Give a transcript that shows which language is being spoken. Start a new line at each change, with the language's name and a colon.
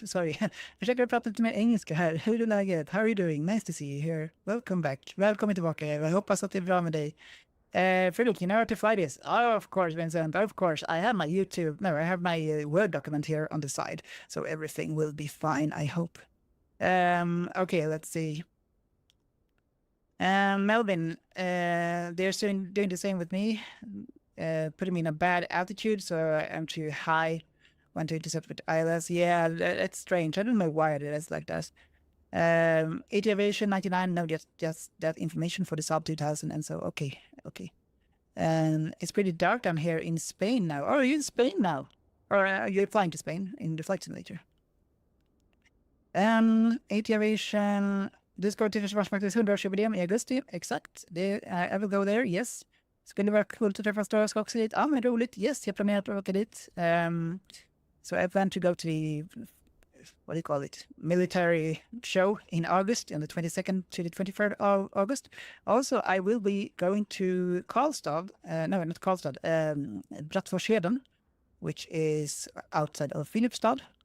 Swedish: Sorry, jag försöker prata lite mer engelska här. Hur är läget?
English: How are you doing? Nice to see you here. Welcome back.
Swedish: Välkommen tillbaka Eva. Jag hoppas att det är bra med dig.
English: Philip, you know how to fly this? Oh, of course, Vincent. Of course. I have my YouTube. No, I have my Word document here on the side. So everything will be fine, I hope. Okay, let's see. Melvin, they're doing the same with me. Putting me in a bad altitude, so I'm too high. Want to intercept with ILS. Yeah, it's strange. I don't know why it is like that. Aviation 99, no, just that information for the Saab 2000, and so, okay. It's pretty dark down here in Spain now. Oh, are you in Spain now? Or are you flying to Spain in the flight simulator?
Swedish: Aviation, Discord till Försvarsmaktens 100-årsjubileum i augusti, exakt.
English: I will go there, yes.
Swedish: Skulle vara coolt att träffa Stora, ska också dit. Ja, men roligt, yes, jag planerar att åka dit.
English: So I plan to go to the, what do you call it, military show in August, on the 22nd to the 23rd of August. Also, I will be going to Karlstad, no, not Karlstad, Brattvårdsheden, which is outside of Filipstad.